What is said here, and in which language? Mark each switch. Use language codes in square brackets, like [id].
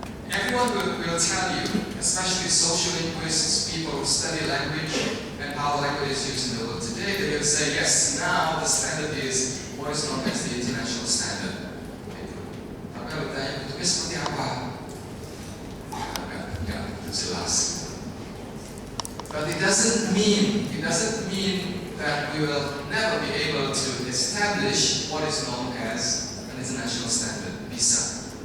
[en] Everyone will tell you, especially social linguists, people who study language and how language is used in the world today, they will say yes, now the standard is what is known as the international standard. [id] Tapi kalau ditanya bentuknya seperti apa? Enggak jelas. [en] But it doesn't mean that we will never be able to establish what is known as an international standard, [id] BISA.